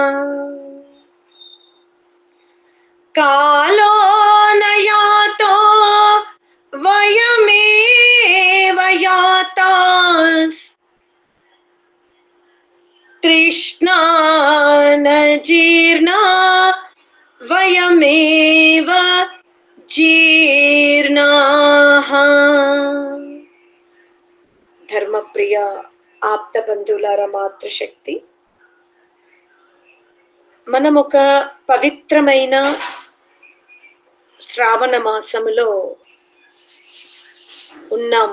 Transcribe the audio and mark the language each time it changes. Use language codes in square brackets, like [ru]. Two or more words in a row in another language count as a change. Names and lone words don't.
[sa] कालो न यातो वयमेव यातास् तृष्णा न जीर्णा वयमेव जीर्णाः। [te] ధర్మప్రియ ఆప్త బంధువులార మాతృశక్తి, మనం ఒక పవిత్రమైన శ్రావణ మాసములో ఉన్నాము.